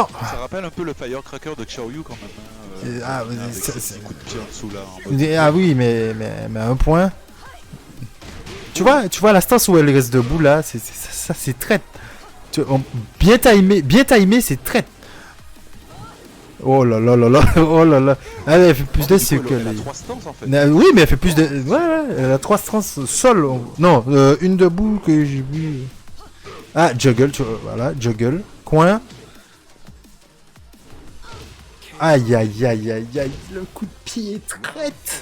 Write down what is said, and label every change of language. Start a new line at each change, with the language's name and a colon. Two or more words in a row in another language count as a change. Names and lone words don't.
French: Ça rappelle un peu le Firecracker de Xiaoyu quand même. Hein, Ah, avec ça, ses c'est- petits coups de pied en dessous là. En mode... Ah oui, mais à un point. Tu vois la stance où elle reste debout là, ça c'est traite. Bien timé, c'est traite. Oh là là là là, oh là là. Ah, elle fait plus de c'est que Elle a les. 3 stances en fait. Oui, mais elle fait plus de. Ouais, elle a 3 stances sol. Non, une debout que j'ai vu. Ah, juggle, voilà, juggle. Coin. Aïe aïe aïe aïe aïe, le coup de pied traite.